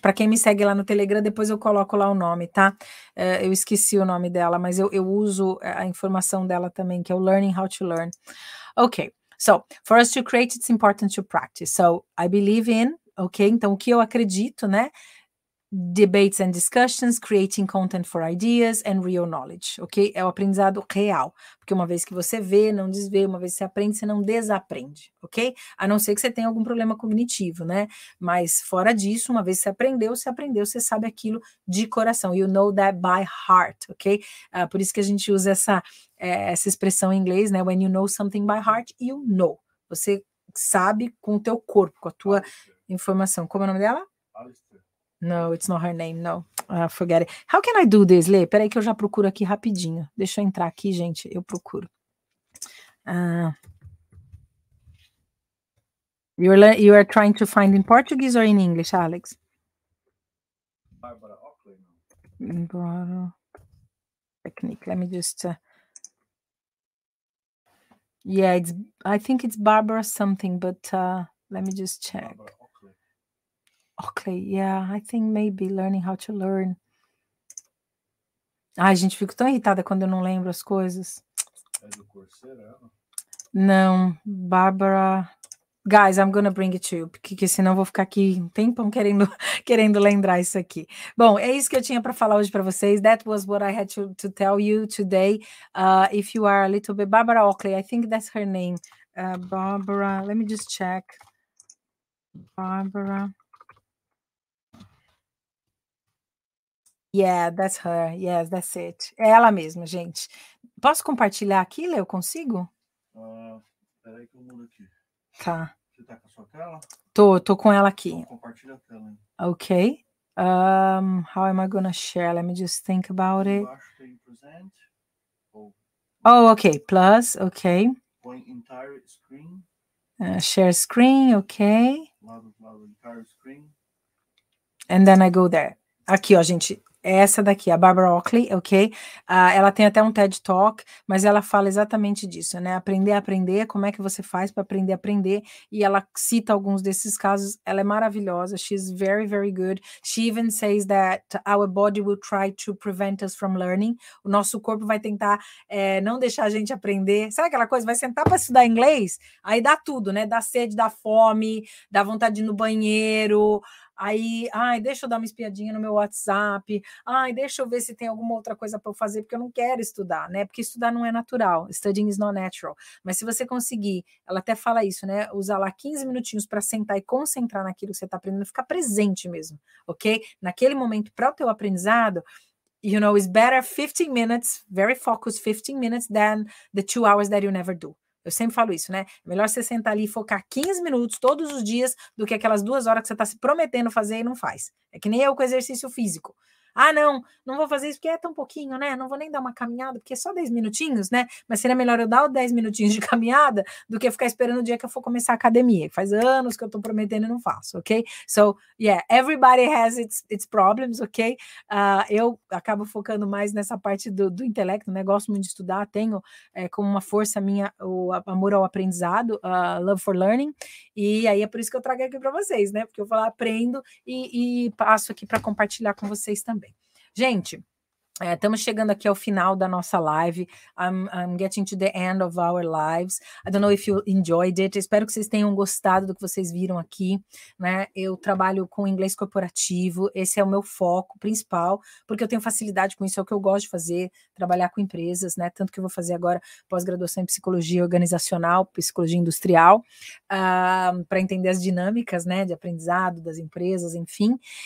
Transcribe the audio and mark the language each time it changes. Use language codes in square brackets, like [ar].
[pt] Para quem me segue lá no Telegram, depois eu coloco lá o nome, tá? Eu esqueci o nome dela, mas eu uso a informação dela também, que é o Learning How to Learn. Ok. [en] So, for us to create, it's important to practice. So, I believe in, ok? [pt] Então, o que eu acredito, né? [en] Debates and discussions, creating content for ideas and real knowledge, ok? [pt] É o aprendizado real, porque uma vez que você vê, não desvê, uma vez que você aprende, você não desaprende, ok? A não ser que você tenha algum problema cognitivo, né? Mas fora disso, uma vez que você aprendeu, você sabe aquilo de coração. [en] You know that by heart, ok? [pt] Por isso que a gente usa essa expressão em inglês, né? [en] When you know something by heart, you know. [pt] Você sabe com o teu corpo, com a tua informação. Como é o nome dela? Alistair. [en] No, it's not her name, no. Forget it. How can I do this, Lê? [pt] Peraí que eu já procuro aqui rapidinho. Deixa eu entrar aqui, gente. Eu procuro. [en] You are trying to find in Portuguese or in English, Alex? Barbara Oakley. Barbara technique. Let me just... yeah, I think it's Barbara something, but let me just check. Barbara Oakley. Oakley, yeah, I think maybe Learning How to Learn. [pt] Ai, gente, fico tão irritada quando eu não lembro as coisas. É do Coursera, ela? Não, Barbara... [en] Guys, I'm gonna bring it to you, [pt] porque senão eu vou ficar aqui um tempão querendo lembrar isso aqui. Bom, é isso que eu tinha para falar hoje para vocês. [en] That was what I had to tell you today. If you are a little bit... Barbara Oakley, I think that's her name. Barbara, let me just check. Barbara... Yeah, that's her. Yes, that's it. [pt] É ela mesma, gente. Posso compartilhar aqui, Lê? Eu consigo? Peraí que eu mudo aqui. Tá. Você tá com a sua tela? Tô com ela aqui. Então, compartilha a tela, hein? [en] Ok. How am I gonna share? Let me just think about it. [pt] Embaixo tem present. [en] Oh, ok. Plus, ok. [pt] Põe [en] entire screen. Share screen, ok. [pt] Lado, [en] entire screen. And then I go there. [pt] Aqui, ó, gente. Essa daqui, a Barbara Oakley, ok? Ela tem até um TED Talk, mas ela fala exatamente disso, né? Aprender a aprender, como é que você faz para aprender a aprender, e ela cita alguns desses casos. Ela é maravilhosa, [en] she's very, very good. She even says that our body will try to prevent us from learning. [pt] O nosso corpo vai tentar não deixar a gente aprender. Sabe aquela coisa? Vai sentar para estudar inglês, aí dá tudo, né? Dá sede, dá fome, dá vontade de ir no banheiro. Aí, ai, deixa eu dar uma espiadinha no meu WhatsApp. Ai, deixa eu ver se tem alguma outra coisa para eu fazer, porque eu não quero estudar, né? Porque estudar não é natural. [en] Studying is not natural. [pt] Mas se você conseguir, ela até fala isso, né? Usar lá 15 minutinhos para sentar e concentrar naquilo que você está aprendendo, ficar presente mesmo, ok? Naquele momento, para o teu aprendizado, [en] you know, it's better 15 minutes, very focused 15 minutes than the 2 hours that you never do. [pt] Eu sempre falo isso, né? É melhor você sentar ali e focar 15 minutos todos os dias do que aquelas 2 horas que você está se prometendo fazer e não faz. É que nem eu com exercício físico. Ah, não vou fazer isso porque é tão pouquinho, né? Não vou nem dar uma caminhada, porque é só 10 minutinhos, né? Mas seria melhor eu dar os 10 minutinhos de caminhada do que ficar esperando o dia que eu for começar a academia. Faz anos que eu tô prometendo e não faço, ok? [en] So, yeah, everybody has its problems, ok? [pt] Eu acabo focando mais nessa parte do intelecto, né? Gosto muito de estudar, tenho como uma força minha o amor ao aprendizado, [en] love for learning, [pt] e aí é por isso que eu trago aqui para vocês, né? Porque eu vou lá, aprendo e passo aqui para compartilhar com vocês também. Gente, estamos chegando aqui ao final da nossa live. [en] I'm getting to the end of our lives. I don't know if you enjoyed it. [pt] Espero que vocês tenham gostado do que vocês viram aqui, né? Eu trabalho com inglês corporativo. Esse é o meu foco principal, porque eu tenho facilidade com isso, é o que eu gosto de fazer, trabalhar com empresas, né? Tanto que eu vou fazer agora pós-graduação em psicologia organizacional, psicologia industrial, para entender as dinâmicas, né? De aprendizado das empresas, enfim.